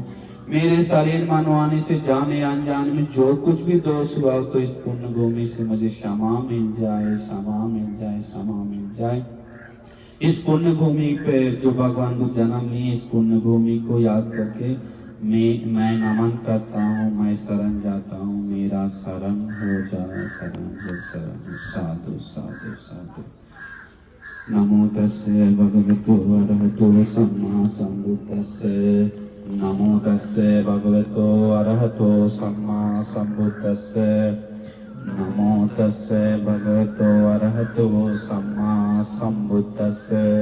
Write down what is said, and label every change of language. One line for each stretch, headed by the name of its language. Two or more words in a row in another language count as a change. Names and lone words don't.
Hindi: मेरे शरीर मनवाने से जाने अनजाने में जो कुछ भी दोष हुआ तो इस पुण्य भूमि से मुझे क्षमा मिल जाए, क्षमा मिल जाए, क्षमा मिल जाए। इस पुण्य भूमि पे जो भगवान बुद्ध जन्म लिए, इस पुण्य भूमि को याद करके मैं नमन करता हूँ, मैं शरण जाता हूँ, मेरा शरण हो जाए, शरण हो, शरण हो। साधु साधु साधु।
Pali: नमो तस्से भगवतो अरहतो सम्मा सम्बुद्धस्से। नमो तस्से भगवतो अरहतो सम्मा सम्बुद्धस्से। नमो तस्से भगवतो अरहतो सम्मा सम्बुद्धस्से।